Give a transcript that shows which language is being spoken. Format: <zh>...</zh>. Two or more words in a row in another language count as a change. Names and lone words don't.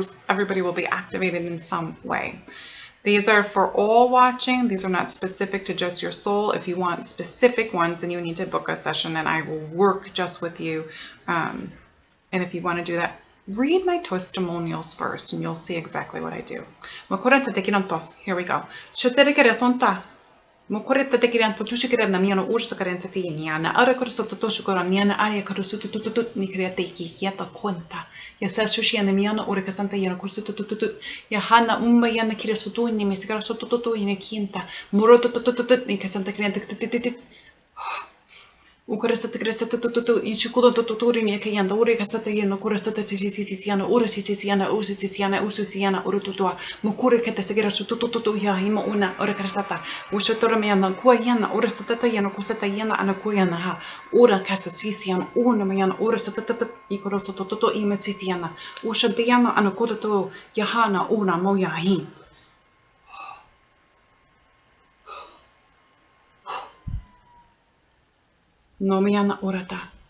<en>Everybody will be activated in some way. These are for all watching. These are not specific to just your soul. If you want specific ones, then you need to book a session and I will work just with you. And if you want to do that, read my testimonials first and you'll see exactly what I do. Here we go. Mokoretta tekiranto tushikirana miano ursa karenta tieniana ara korsoto toshkoraniana aya korsoto tutut nikrete kikiata konta ya sashushia miano ora santa yana korsoto tutut ya hana umba yana kirasoto ni misigara soto tutu ina kinta moroto tutut ni kasanta kirenta tutut Ukurasata krasata tututu inshikudo tuturi mi kayanda uri kasata yeno kurasata sisiana ura sisiana usisiana ususiana urututua mukuri kete segera tututu ya himo una ura krasata ushatora mi yana kuayana ura satata yeno kusata yana ana kuayana ha ura kasa sisiana una mi yana ura satata ikoroto tututu imetisiana ushadiana ana kurutu yahana una moya hi No miana orata.</en>